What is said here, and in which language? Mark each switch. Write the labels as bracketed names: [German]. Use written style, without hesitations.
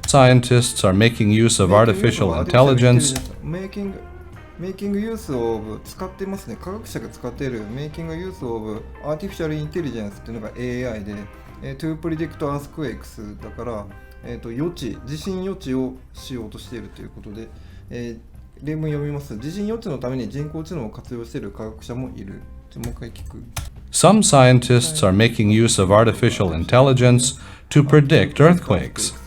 [English] Scientists are making use of artificial intelligence making use of [Japanese] 使ってますね。科学者が使っている [English] making use of artificial intelligence [Japanese] っていうのが AI で、 [English] to predict earthquakes [Japanese] だから、地震予知をしようとしているということで、例文読みます。地震予知のために人工知能を活用している科学者もいる。もう一回聞く。 [English] Some scientists are making use of artificial intelligence to predict earthquakes.